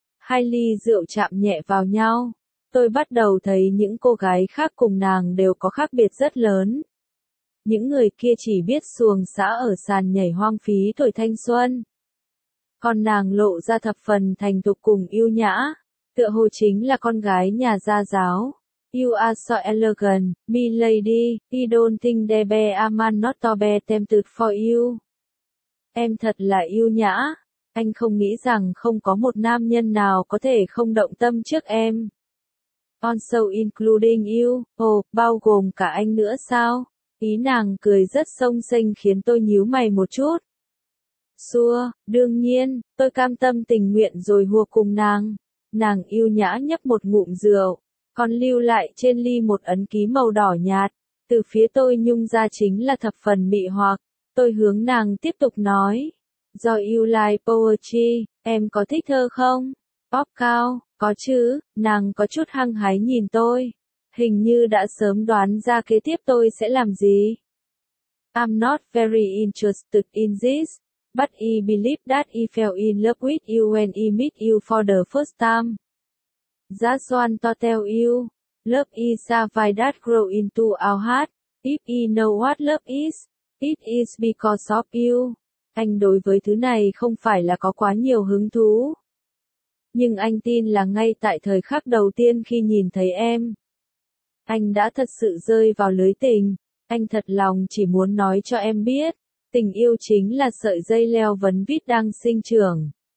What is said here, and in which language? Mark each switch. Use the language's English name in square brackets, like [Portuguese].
[Vietnamese] Hai ly rượu chạm nhẹ vào nhau. Tôi bắt đầu thấy những cô gái khác cùng nàng đều có khác biệt rất lớn. Những người kia chỉ biết xuồng xã ở sàn nhảy hoang phí tuổi thanh xuân. Còn nàng lộ ra thập phần thành thục cùng yêu nhã. Tựa hồ chính là con gái nhà gia giáo. [English] You are so elegant, my lady, I don't think there be a man not to be tempted for you. [Vietnamese] Em thật là yêu nhã. Anh không nghĩ rằng không có một nam nhân nào có thể không động tâm trước em. [English] Also including you, [Vietnamese] bao gồm cả anh nữa sao? Ý nàng cười rất song sinh khiến tôi nhíu mày một chút. Xua, đương nhiên, tôi cam tâm tình nguyện rồi hùa cùng nàng. Nàng yêu nhã nhấp một ngụm rượu, còn lưu lại trên ly một ấn ký màu đỏ nhạt. Từ phía tôi nhung ra chính là thập phần mị hoặc. Tôi hướng nàng tiếp tục nói. [English] Do you like poetry, [Vietnamese] em có thích thơ không? Pop cao. Có chứ, nàng có chút hăng hái nhìn tôi. Hình như đã sớm đoán ra kế tiếp tôi sẽ làm gì. [English] I'm not very interested in this, but I believe that I fell in love with you when I met you for the first time. Just want to tell you, love is a vibe that grows into our heart. If I know what love is, it is because of you. [Vietnamese] Anh đối với thứ này không phải là có quá nhiều hứng thú. Nhưng anh tin là ngay tại thời khắc đầu tiên khi nhìn thấy em, anh đã thật sự rơi vào lưới tình. Anh thật lòng chỉ muốn nói cho em biết, tình yêu chính là sợi dây leo vấn vít đang sinh trưởng.